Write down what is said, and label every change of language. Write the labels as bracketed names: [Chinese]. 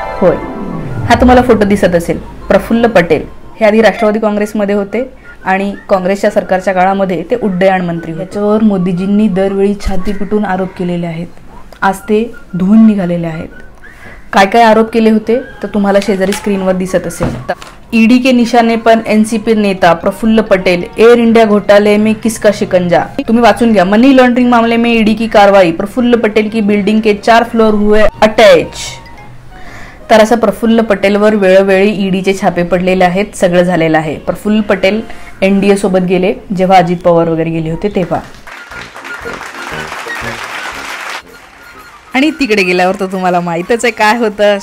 [Marathi] होय, हा तुम्हाला फोटो दिसत असेल. प्रफुल्ल पटेल हे आधी राष्ट्रवादी काँग्रेसमध्ये होते आणि काँग्रेसच्या सरकारच्या काळामध्ये ते उड्डयन मंत्री होते. याच्यावर मोदीजींनी दरवेळी छाती पिटून आरोप केलेले आहेत. आज ते धुवून निघालेले आहेत. काय काय आरोप केले होते तर तुम्हाला शेजारी स्क्रीनवर दिसत असेल. [Hindi] ईडी के निशाने पर एनसीपी नेता प्रफुल्ल पटेल, एयर इंडिया घोटाले में किसका शिकंजा. [Marathi] तुम्ही वाचून घ्या. [Hindi] मनी लॉन्ड्रिंग मामले में ईडी की कार्रवाई, प्रफुल्ल पटेल की बिल्डिंग के 4 फ्लोर हुए अटैच. [Marathi] तर असं प्रफुल्ल पटेलवर वेळोवेळी ईडीचे छापे पडलेले आहेत. सगळं झालेलं आहे. प्रफुल्ल पटेल एनडीए सोबत गेले जेव्हा अजित पवार वगैरे गेले होते तेव्हा, आणि तिकडे गेल्यावर तर तुम्हाला माहीतच आहे काय होतं.